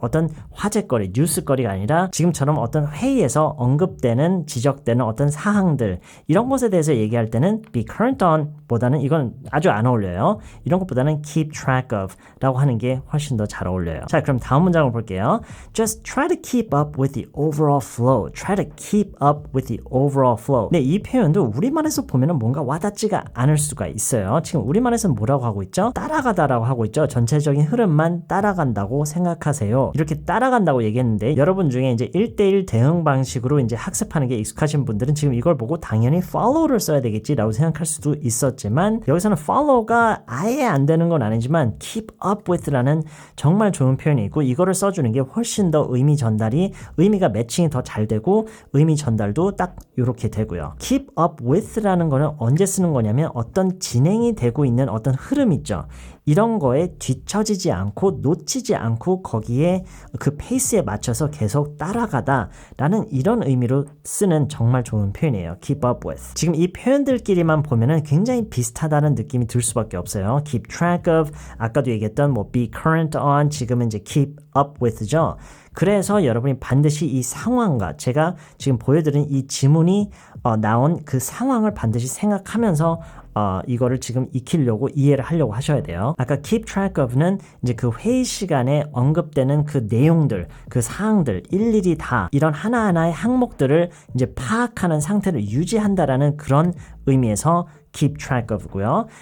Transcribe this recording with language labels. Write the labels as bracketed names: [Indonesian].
[Korean] 어떤 화제거리, 뉴스거리가 아니라 지금처럼 어떤 회의에서 언급되는 지적되는 어떤 사항들 이런 것에 대해서 얘기할 때는 be current on 보다는 이건 아주 안 어울려요. 이런 것보다는 keep track of 라고 하는 게 훨씬 더 잘 어울려요. 자, 그럼 다음 문장을 볼게요. [English] Just try to keep up with the overall flow. Try to keep up with the overall flow. [Korean] 네, 이 표현도 우리말에서 보면은 뭔가 와닿지가 않을 수가 있어요. 지금 우리말에서는 뭐라고 하고 있죠? 따라가다라고 하고 있죠. 전체적인 흐름만 따라간다고 생각하세요. 이렇게 따라간다고 얘기했는데 여러분 중에 이제 1대1 대응 방식으로 이제 학습하는 게 익숙하신 분들은 지금 이걸 보고 당연히 follow를 써야 되겠지라고 생각할 수도 있었지만 여기서는 follow가 아예 안 되는 건 아니지만 keep up with라는 정말 좋은 표현이 있고 이거를 써주는 게 훨씬 더 의미가 매칭이 더 잘 되고 의미 전달도 딱 이렇게 되고요. keep up with라는 거는 언제 쓰는 거냐면 어떤 진행이 되고 있는 어떤 흐름 있죠. 이런 거에 뒤처지지 않고 놓치지 않고 거기에 그 페이스에 맞춰서 계속 따라가다 라는 이런 의미로 쓰는 정말 좋은 표현이에요. [English] keep up with. [Korean] 지금 이 표현들끼리만 보면은 굉장히 비슷하다는 느낌이 들 수밖에 없어요. keep track of, 아까도 얘기했던 뭐 be current on, 지금은 이제 keep up with죠. 그래서 여러분이 반드시 이 상황과 제가 지금 보여드린 이 지문이 나온 그 상황을 반드시 생각하면서 이거를 지금 익히려고 이해를 하려고 하셔야 돼요. 아까 keep track of는 이제 그 회의 시간에 언급되는 그 내용들, 그 사항들 일일이 다 이런 하나하나의 항목들을 이제 파악하는 상태를 유지한다라는 그런 의미에서 keep track of고요.